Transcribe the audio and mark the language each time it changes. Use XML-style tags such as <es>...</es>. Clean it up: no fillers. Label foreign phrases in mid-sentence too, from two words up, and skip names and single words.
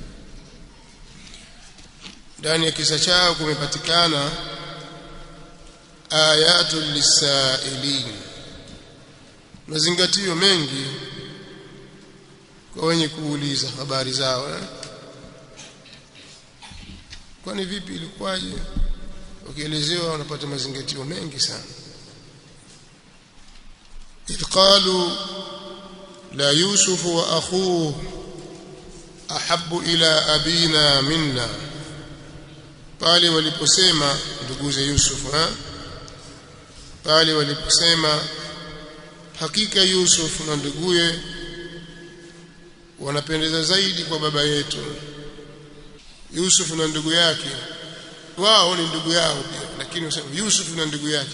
<sw>Ndani ya kisa chao kumepatikana</sw> <ar>آيات للسائلين,</ar> <sw>mazingatio mengi kwa wenye kuuliza habari zao. Kwani vipi, ilikuwaje? Ukielezewa unapata mazingatio mengi sana.</sw> <ar>إذ قالوا لا يوسف وأخوه أحب إلى أبينا منا.</ar> <sw>pale waliposema nduguze Yusuf, pale waliposema hakika Yusuf na nduguye wanapendeza zaidi kwa baba yetu. Yusuf na ndugu yake, wao ni ndugu yao pia, lakini wasema Yusuf na ndugu yake.</sw>